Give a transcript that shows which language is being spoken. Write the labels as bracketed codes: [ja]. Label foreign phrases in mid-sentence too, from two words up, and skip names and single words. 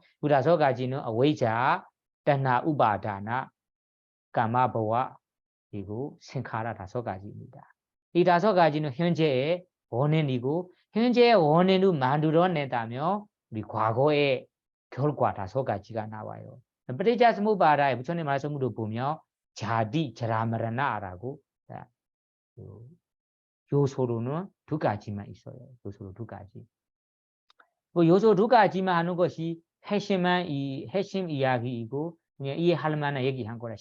[ko] 그 5가지는 어웨이자, τဏှာ, 우바다나, 까마버와 그리고 생카라 5가지입니다. 이 5가지는 현재의 원인이고 현재의 원인을 만들어낸다며 우리 과거의 결과 5가지가 나와요. ปฏิจจสมุปบาท의 부처님 말씀으로 보면 자디, 자라마라나라고 요소로는 2가지만 있어요. 요소로 2가지. 요소 2가지만 하는 것이 핵심 이야기이고 이해할 만한 얘기한 거라.